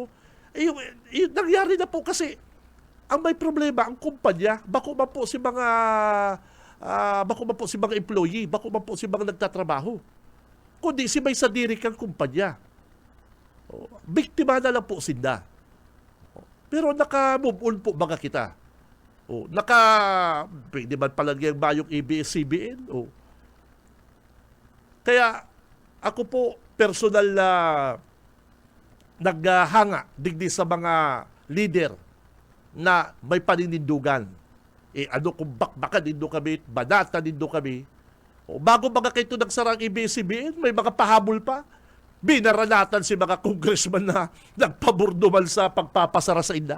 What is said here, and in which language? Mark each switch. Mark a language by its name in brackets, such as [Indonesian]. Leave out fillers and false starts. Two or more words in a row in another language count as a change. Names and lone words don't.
[Filipino] Nangyari na po kasi ang may problema, ang kumpanya, [Bikol] bako man po si mga employee, bako man po si mga nagtatrabaho. Kundi si may sadiri kang kumpanya. Biktima na lang po sinda. Pero naka-move on po baga kita. Pwede man palagyan ba yung ABS-CBN? Kaya ako po personal na naghanga digdi sa mga leader na may paninindugan. Kung bakbakan nindo kami, banata nindo kami. Bago baga kayo nagsarang ABS-CBN, may mga pahabol pa. Binaranatan si mga congressman na nagpaburdumal sa pagpapasara sa inda.